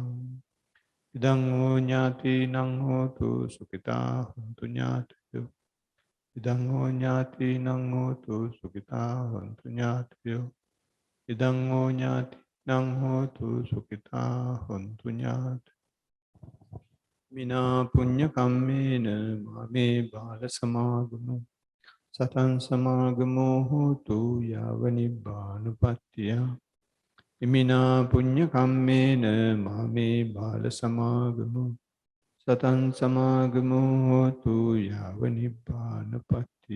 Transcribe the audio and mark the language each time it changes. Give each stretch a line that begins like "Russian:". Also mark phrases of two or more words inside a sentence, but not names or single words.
Pali: ඉදං හෝ ඥාතිනං හෝතු සුඛිතා හොන්තු ඥාතයෝ. ඉදං හෝ ඥාතිනං හෝතු සුඛිතා හොන්තු ඥාතයෝ. ඉදං හෝ ඥාතිනං හෝතු සුඛිතා හොන්තු ඥාතයෝ. මිනා පුඤ්ඤ කම්මේන මාමේ බාල සමාගමෝ සතං සමාගමෝ හෝතු යාව නිබ්බානුපත්තිය. ඉමිනා පුඤ්ඤ කම්මේන මාමේ බාල සමාගමෝ සතං සමාගමෝ හෝතු යාව නිබ්බානුපත්තිය.